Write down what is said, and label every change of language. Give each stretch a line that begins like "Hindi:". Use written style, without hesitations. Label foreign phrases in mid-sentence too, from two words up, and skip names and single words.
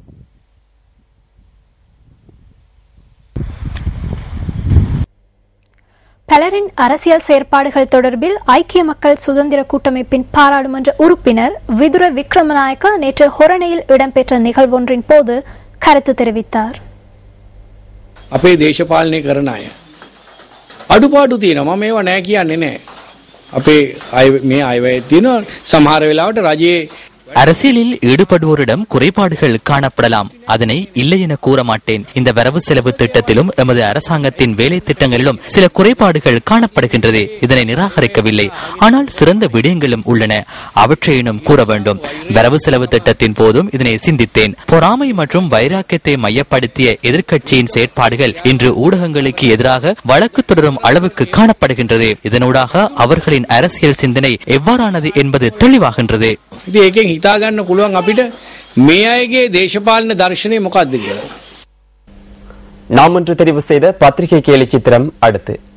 Tamil: பலரின் அரசியல் செயற்பாடுகள் தொடர்பில் ஐக்கிய மக்கள் சுதந்திர கூட்டமைப்பின் பாராளுமன்ற உறுப்பினர் விதுர விக்ரமநாயக்க நேற்று ஹொரணையில் இடம்பெற்ற நிகழ்வொன்றின் போது கருத்து தெரிவித்தார்.
Sinhala: අපේ දේශපාලනය කරන අය අඩුපාඩු තියෙනවා මේවා නෑ කියන්නේ නෑ අපේ මේ අයවැය තියෙනවා සමහර වෙලාවට රජයේ
Tamil: அரசியலில் ஈடுபடுவோரிடம் குறைபாடுகள் காணப்படலாம். அதனை இல்லை என கூற மாட்டேன். இந்த வரவு செலவு திட்டத்திலும் எமது அரசாங்கத்தின் வேலை திட்டங்களிலும் சில குறைபாடுகள் காணப்படுகின்றது. இதனை நிராகரிக்கவில்லை. ஆனால் சிறந்த விடயங்களும் உள்ளன. அவற்றையினும் கூற வேண்டும். வரவு செலவு திட்டத்தின் போதும் இதனை சிந்தித்தேன். பொறாமை மற்றும் வைராக்கியத்தை மையப்படுத்திய எதிர்க்கட்சியின் செயற்பாடுகள் இன்று ஊடகங்களுக்கு எதிராக வழக்கு தொடரும் அளவுக்கு காணப்படுகின்றது. இதனூடாக அவர்களின் அரசியல் சிந்தனை எவ்வாறானது என்பது தெளிவாகின்றது.
Sinhala: හිතා ගන්න පුළුවන් අපිට මේ අයගේ දේශපාලන දර්ශනය මොකක්ද කියලා.
Tamil: நாம் இன்று தெரிவு செய்த பத்திரிகை கேலி சித்திரம் அடுத்து.